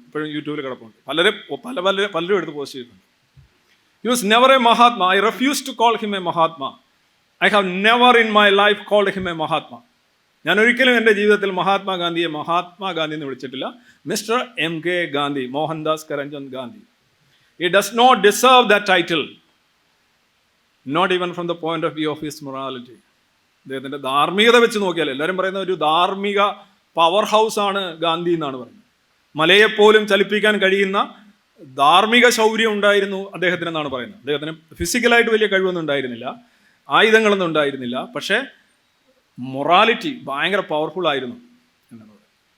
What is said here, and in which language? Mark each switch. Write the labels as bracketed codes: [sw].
[ml] ഇപ്പോഴും യൂട്യൂബിൽ കിടപ്പുണ്ട്. പലരും എടുത്ത് പോസ്റ്റ് ചെയ്തിട്ടുണ്ട്. [en] He was never a Mahatma. I refuse to call him a Mahatma. I have never in my life called him a Mahatma. [ml] ഞാൻ ഒരിക്കലും എൻ്റെ ജീവിതത്തിൽ മഹാത്മാഗാന്ധിയെ മഹാത്മാഗാന്ധി എന്ന് വിളിച്ചിട്ടില്ല. [en] Mister MK Gandhi, Mohandas Karamchand Gandhi. He does not deserve that title, not even from the point of view of his morality. [ml] അദ്ദേഹത്തിൻ്റെ ധാർമ്മികത വെച്ച് നോക്കിയാൽ എല്ലാവരും പറയുന്ന ഒരു ധാർമ്മിക പവർ ഹൗസ് ആണ് ഗാന്ധി എന്നാണ് പറയുന്നത്. മലയെപ്പോലും ചലിപ്പിക്കാൻ കഴിയുന്ന ധാർമ്മിക ശൗര്യം ഉണ്ടായിരുന്നു അദ്ദേഹത്തിന് എന്നാണ് പറയുന്നത്. അദ്ദേഹത്തിന് ഫിസിക്കലായിട്ട് വലിയ കഴിവൊന്നും ഉണ്ടായിരുന്നില്ല, ആയുധങ്ങളൊന്നും ഉണ്ടായിരുന്നില്ല, പക്ഷേ മൊറാലിറ്റി ഭയങ്കര പവർഫുൾ ആയിരുന്നു എന്നാണ് പറയുന്നത്.